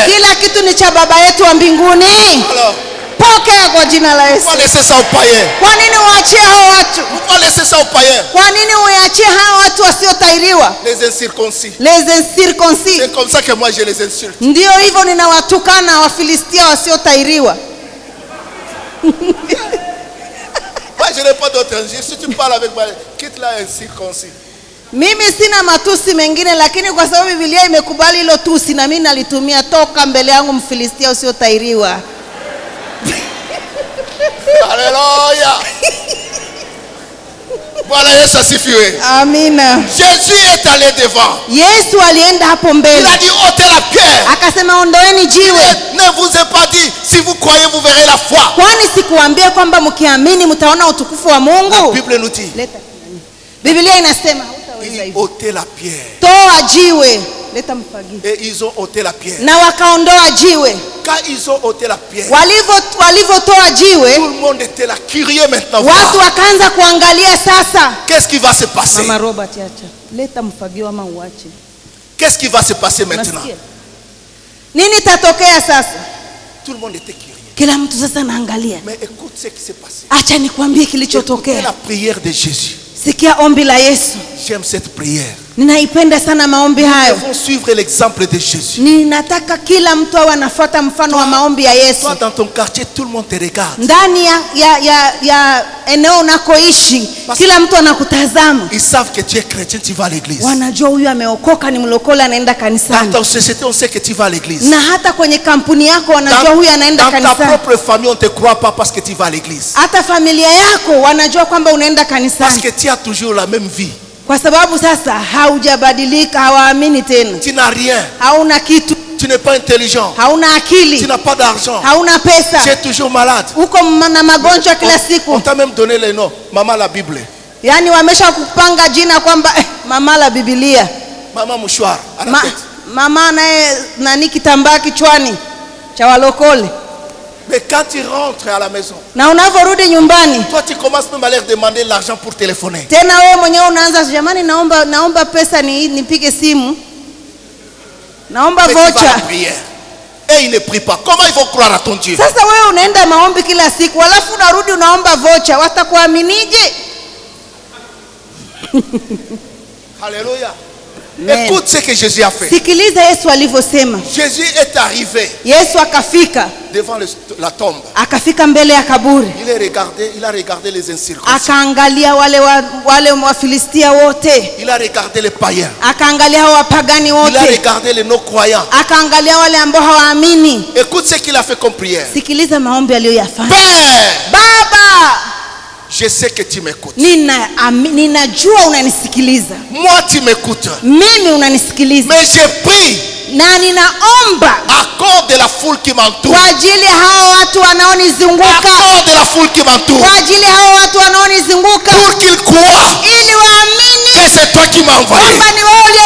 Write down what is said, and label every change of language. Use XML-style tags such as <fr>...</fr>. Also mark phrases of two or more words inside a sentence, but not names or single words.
<sw>Kila kitu ni cha baba yetu wa mbinguni.</sw> <fr>Alors,</fr> <sw>pokea kwa jina la Yesu.</sw> <fr>Pourquoi laisser ça aux païens?</fr> <sw>Kwa nini uachie hao watu?</sw> <fr>Pourquoi laisser ça aux païens?</fr> <sw>Kwa nini uachie hao watu wasiotairiwa?</sw> <fr>Les incirconcis. Les incirconcis. C'est comme ça que moi je les insulte.</fr> <sw>Ndio hivyo ninawatukana Wafilistia wasiotairiwa.</sw> <fr>Moi je n'ai pas d'autre injure. Si tu parles avec moi, quitte-la incirconcis.</fr> <sw>Mimi sina matusi mengine, lakini kwa sababu Biblia imekubali hilo tusi na mimi nalitumia. Toka mbele yangu Mfilistia usiotairiwa. Alléluia. Voilà, Yesu asifiwe. Amina.</sw> <fr>Jésus est allé devant.</fr> <sw>Yesu alienda hapo mbele.</sw> <fr>Il a dit ôtez la pierre.</fr> <sw>Akasema ondoeni jiwe.</sw> <fr>Ne vous ai pas dit si vous croyez vous verrez la foi.</fr> <sw>Kwani sikuambia kwamba mkiamini mtaona utukufu wa Mungu?</sw> <fr>La Bible nous dit.</fr> <sw>Biblia inasema hutaweza hivyo.</sw> <fr>Ôtez la pierre.</fr> <sw>Toa jiwe. Leta mfagio.</sw> <fr>Et ils ont ôté la pierre.</fr> <sw>Na wakaondoa jiwe.</sw> <fr>Quand ils ont ôté la pierre,</fr> <sw>walivyotoa jiwe,</sw> <fr>tout le monde était là curieux maintenant.</fr> <sw>Watu wakaanza kuangalia sasa.</sw> <fr>Qu'est-ce qui va se passer?</fr> <sw>Mama Robert acha. Leta mfagio ama uache.</sw> <fr>Qu'est-ce qui va se passer maintenant?</fr> <sw>Nini tatokea sasa?</sw> <fr>Tout le monde était curieux.</fr> <sw>Kila mtu sasa anaangalia.</sw> <fr>Mais écoute ce qui s'est passé.</fr> <sw>Acha nikwambie kilichotokea.</sw> <fr>La prière de Jésus.</fr> <sw>Sikia ombi la Yesu.</sw> <fr>J'aime cette prière.</fr> <sw>Ninaipenda sana maombi hayo.</sw> <fr>Nous devons suivre l'exemple de Jésus.</fr> <sw>Ninataka kila mtu awe anafuata mfano wa maombi ya Yesu.</sw> <fr>Toi dans ton quartier tout le monde te regarde.</fr> <sw>Ndani ya eneo unakoishi kila mtu anakutazama.</sw> <fr>Ils savent que tu es chrétien, tu vas à l'église.</fr> <sw>Wanajua huyu ameokoka, ni mlokole, anaenda kanisani.</sw> <fr>Dans ta société on sait que tu vas à l'église.</fr> <sw>Na hata kwenye kampuni yako wanajua huyu anaenda kanisani.</sw> <fr>Dans ta propre famille on te croit pas parce que tu vas à l'église.</fr> <sw>Hata familia yako wanajua kwamba unaenda kanisani.</sw> <fr>Parce que tu as toujours la même vie.</fr> <sw>Kwa sababu sasa haujabadilika, hawaamini tena.</sw> <fr>Tu n'as rien.</fr> <sw>Hauna kitu.</sw> <fr>Tu n'es pas intelligent.</fr> <sw>Hauna akili.</sw> <fr>Tu n'as pas d'argent.</fr> <sw>Hauna pesa.</sw> <fr>Tu es toujours malade.</fr> <sw>Uko na magonjwa kila siku.</sw> <fr>On t'a même donné le nom Maman la Bible.</fr> <sw>Yani wamesha kupanga jina kwamba Mama la Biblia.</sw> <fr>Mama mouchoir.</fr> <sw>Mama naye nani kitambaa kichwani cha walokole.</sw> <fr>Mais quand tu rentres à la maison,</fr> <sw>na unavorudi nyumbani,</sw> <fr>toi tu commences même à leur demander l'argent pour téléphoner.</fr> <sw>Tena wewe mwenyewe unaanza, jamani, naomba pesa nipige simu. Naomba voucher.</sw> <fr>Et ils ne prient pas. Comment ils vont croire à ton Dieu?</fr> <sw>Sasa wewe unaenda maombi kila siku, alafu unarudi unaomba voucher, watakuaminije?</sw> <fr>Alléluia. Écoute ce que Jésus a fait.</fr> <sw>Sikiliza Yesu alivyosema.</sw> <fr>Jésus est arrivé.</fr> <sw>Yesu akafika</sw> <fr>devant la tombe.</fr> <sw>Akafika mbele ya kaburi.</sw> <fr>Il a regardé les incirconcis.</fr> <sw>Akaangalia wale Wafilistia wote.</sw> <fr>Il a regardé les païens.</fr> <sw>Akaangalia wapagani wote.</sw> <fr>Il a regardé les non croyants.</fr> <sw>Akaangalia wale ambao hawaamini.</sw> <fr>Écoute ce qu'il a fait comme prière.</fr> <sw>Sikiliza maombi aliyoyafanya.</sw> <fr>Père,</fr> <sw>Baba,</sw> <fr>je sais que tu m'écoutes.</fr> <sw>Ninajua unanisikiliza.</sw> <fr>Moi tu m'écoutes.</fr> <sw>Mimi unanisikiliza.</sw> <fr>Mais je prie.</fr> <sw>Na ninaomba</sw> <fr>à cause de la foule qui m'entoure.</fr> <sw>Kwa ajili hao watu wanaonizunguka.</sw> <fr>À cause de la foule qui m'entoure.</fr> <sw>Kwa ajili hao watu wanaonizunguka.</sw> <fr>Pour qu'ils croient.</fr> <sw>Ili waamini.</sw> <fr>Que c'est toi qui m'as envoyé.</fr> <sw>Kwamba ni wewe</sw>